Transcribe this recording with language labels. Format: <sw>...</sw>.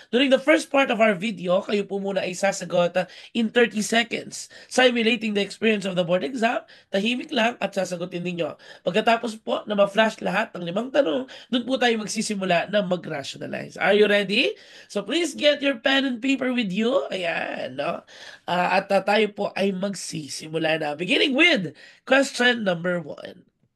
<en>During the first part of our video,</en> <tl>kayo po muna ay sasagot</tl> <en>in 30 seconds, simulating the experience of the board exam.</en> <tl>Tahimik lang at sasagutin ninyo. Pagkatapos po na ma-flash lahat ng 5 tanong, doon po tayo magsisimula na mag-rationalize.</tl> <en>Are you ready? So please get your pen and paper with you.</en> <tl>Ayan, no? At tayo po ay magsisimula na.</tl> <en>Beginning with question number 1.</en>